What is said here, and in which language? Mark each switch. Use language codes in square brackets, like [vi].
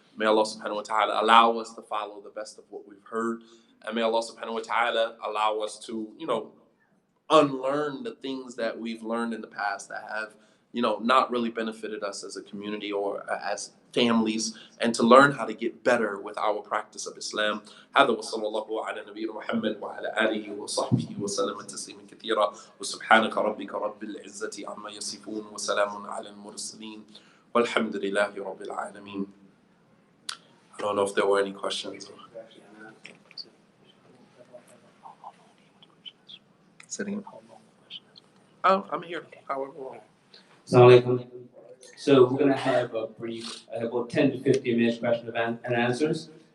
[en] May Allah subhanahu wa ta'ala allow us to follow the best of what we've heard. And may Allah subhanahu wa ta'ala allow us to, unlearn the things that we've learned in the past that have, not really benefited us as a community or as families, and to learn how to get better with our practice of Islam. [ar] هذا وصلى الله على نبينا محمد وعلى آله وصحبه وسلم تسليما كثيرا وسبحانك ربك رب العزة عما يصفون وسلام على المرسلين والحمد لله رب العالمين. [en] I don't know if there were any questions. Sitting. Oh, I'm here. However long. Assalamu alaikum. So we're going to have a brief, about 10 to 15 minutes question and answers.